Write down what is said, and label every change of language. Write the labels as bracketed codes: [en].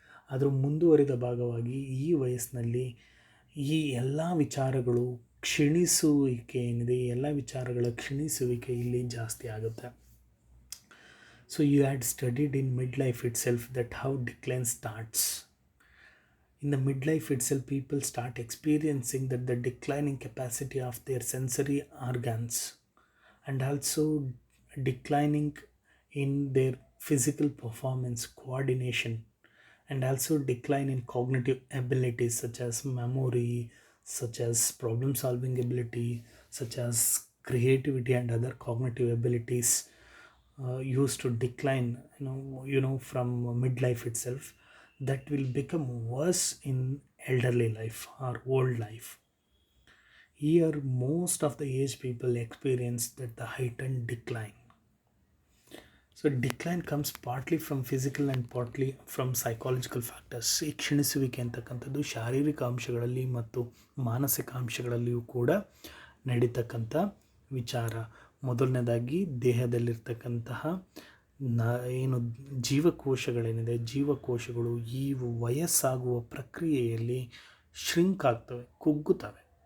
[kn] ಅದರ ಮುಂದುವರಿದ ಭಾಗವಾಗಿ ಈ ವಯಸ್ಸಿನಲ್ಲಿ ಈ ಎಲ್ಲ ವಿಚಾರಗಳು ಕ್ಷೀಣಿಸುವಿಕೆ ಏನಿದೆ, ಈ ಎಲ್ಲ ವಿಚಾರಗಳ ಕ್ಷೀಣಿಸುವಿಕೆ ಇಲ್ಲಿ ಜಾಸ್ತಿ ಆಗುತ್ತೆ. [en] So you had studied in mid life it self that how decline starts. In the midlife itself, people start experiencing that the declining capacity of their sensory organs and also declining in their physical performance, coordination, and also decline in cognitive abilities such as memory, such as problem solving ability, such as creativity and other cognitive abilities used to decline from midlife itself. That will become worse in elderly life or old life. Here most of the age people experience that the heightened decline. So decline comes partly from physical and partly from psychological factors. [kn] ಈ ಕ್ಷೀಣಿಸುವಿಕೆ ಅಂತಕ್ಕಂಥದ್ದು ಶಾರೀರಿಕ ಅಂಶಗಳಲ್ಲಿ ಮತ್ತು ಮಾನಸಿಕ ಅಂಶಗಳಲ್ಲಿಯೂ ಕೂಡ ನಡೀತಕ್ಕಂಥ ವಿಚಾರ. ಮೊದಲನೇದಾಗಿ ದೇಹದಲ್ಲಿರ್ತಕ್ಕಂತಹ ಏನು ಜೀವಕೋಶಗಳೇನಿದೆ, ಜೀವಕೋಶಗಳು ಈ ವಯಸ್ಸಾಗುವ ಪ್ರಕ್ರಿಯೆಯಲ್ಲಿ ಶ್ರಿಂಕ್ ಆಗ್ತವೆ, ಕುಗ್ಗುತ್ತವೆ.